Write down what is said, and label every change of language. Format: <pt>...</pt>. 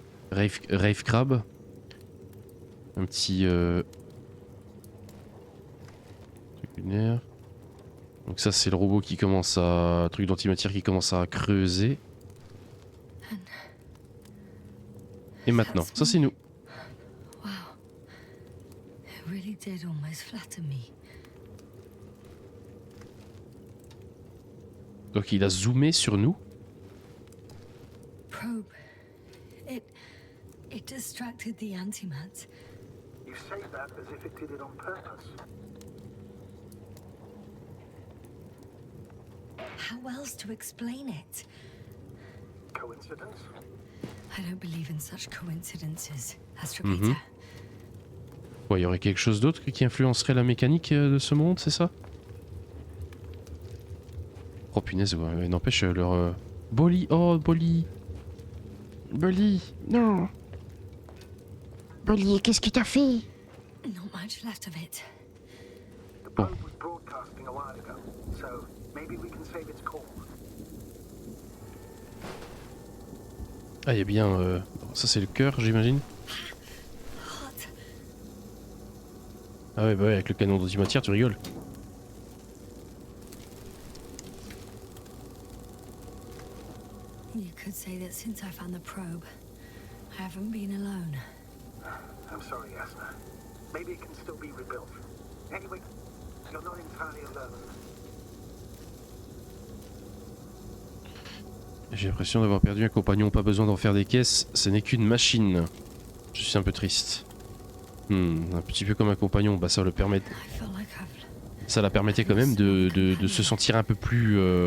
<fr>Rave crabe. Un petit truc lunaire. Donc ça, c'est le robot qui commence à... truc d'antimatière qui commence à creuser. Et maintenant, ça c'est nous. Wow.</fr> <en>It really did almost flatter me.</en> <fr>Donc il a zoomé sur nous.</fr> <en>Probe. It distracted the antimats. You say that as if it did it on purpose. How else to explain it? Coincidence? I don't believe in such coincidences, Astrogator.</en> <fr>Ouais, il y aurait quelque chose d'autre qui influencerait la mécanique de ce monde, c'est ça? Oh punaise, ouais, n'empêche leur... Bolly, oh Bolly. Bolly, non. Bolly, qu'est-ce que t'as fait?</fr> <en>Not much left of it. The probe was broadcasting a while ago, so maybe we can save its call.</en> <fr>Ah, il y a bien... ça c'est le cœur, j'imagine.</fr> <en>Hot.</en> <fr>Ah ouais, bah ouais, avec le canon d'antimatière, tu rigoles.</fr> <en>You could say that since I found the probe, I haven't been alone. I'm sorry, Jasna. Maybe it can still be rebuilt. Anyway, you're not entirely alone.</en> <fr>J'ai l'impression d'avoir perdu un compagnon, pas besoin d'en faire des caisses, ce n'est qu'une machine. Je suis un peu triste. Un petit peu comme un compagnon, bah ça le permet... Ça la permettait quand même de se sentir un peu plus...</fr>